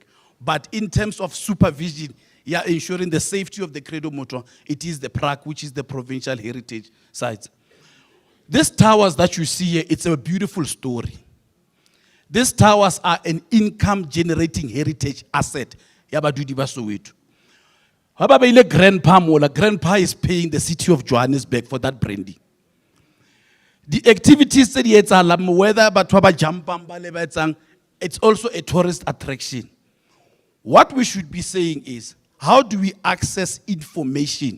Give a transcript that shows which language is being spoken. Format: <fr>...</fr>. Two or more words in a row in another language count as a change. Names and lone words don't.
<en>But in terms of supervision, ensuring the safety of the Credo Motor, it is the PRAC, which is the provincial heritage site. These towers that you see here, it's a beautiful story. These towers are an income-generating heritage asset.</en> <nso>Yabadudi ba Soweto.</nso> <en>Grandpa is paying the city of Johannesburg for that branding. The activities that whether it's also a tourist attraction. What we should be saying is, how do we access information?</en>